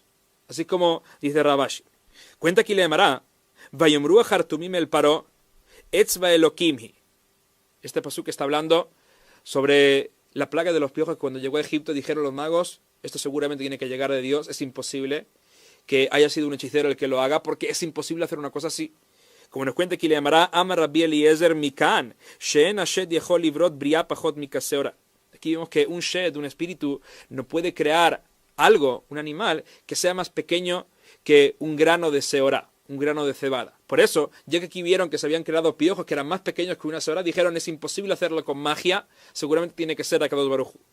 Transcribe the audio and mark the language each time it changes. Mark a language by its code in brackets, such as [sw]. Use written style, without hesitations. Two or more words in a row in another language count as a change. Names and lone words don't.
[es] Así como dice Ravashi. Cuenta aquí la Gemara, [he] ויאמרו החרטומים אל פרעה אצבע אלהים היא. [es] Este pasuk está hablando sobre la plaga de los piojos que cuando llegó a Egipto dijeron los magos, esto seguramente tiene que llegar de Dios, es imposible que haya sido un hechicero el que lo haga, porque es imposible hacer una cosa así. Como nos cuenta aquí la Gemara, [he] אמר רבי אליעזר מכאן שאין השד יכול לברוא בריה פחותה מכשעורה. [es] Aquí vemos que un shed, un espíritu, no puede crear algo, un animal, que sea más pequeño que un grano de seorá, un grano de cebada. Por eso, ya que aquí vieron que se habían creado piojos que eran más pequeños que una seorá, dijeron es imposible hacerlo con magia, seguramente tiene que ser [he] הקדוש ברוך הוא.